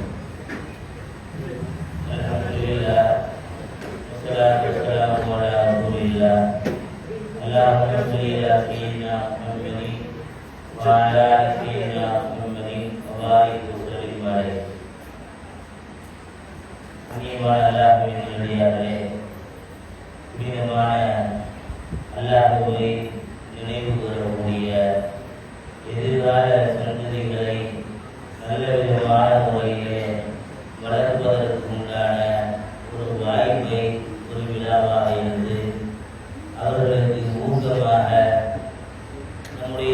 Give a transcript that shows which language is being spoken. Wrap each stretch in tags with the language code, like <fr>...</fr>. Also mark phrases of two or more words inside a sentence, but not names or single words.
<ar>الحمد لله، والصلاة والسلام على رسول الله. اللهم صل على سيدنا محمد وعلى آل سيدنا محمد وبارك وسلم عليه.</ar> <ta>Amin அல்லாஹ்வை நினைவு கூறக்கூடிய எதிர்கால சந்ததிகளை நல்ல விதமான முறையிலே வளர்ப்பதற்கு உண்டான ஒரு வாய்ப்பை ஒரு விழாவாக இருந்து அவர்களுக்கு ஊக்கமாக நம்முடைய</ta>